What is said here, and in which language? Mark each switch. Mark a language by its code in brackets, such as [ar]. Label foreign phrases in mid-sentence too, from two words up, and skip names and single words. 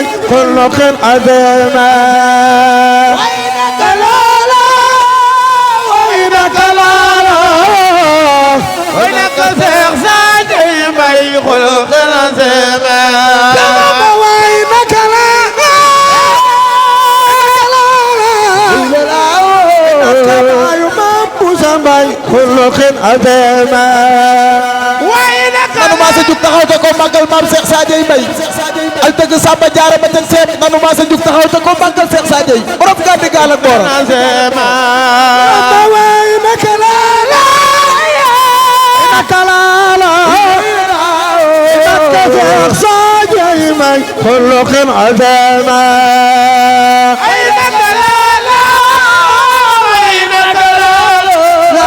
[ar] كل خل عزيمة وينك لالا وينك لالا وينك تخسى جيبك كل خل عزيمة وينك لالا كل خل عزيمة [wo] nanu maa sa jug taxaw te ko màggal Maam Cheikh Sadio Mbaye al tëgg Samba Diarra ba tëgg seet nanu maa sa jug taxaw te ko màggal Cheikh Sadio borom gàddi gaal ak boora [ar] وينك لالا وينك لالا وينك تخسى خلق عظيما أين دلالا أين دلالا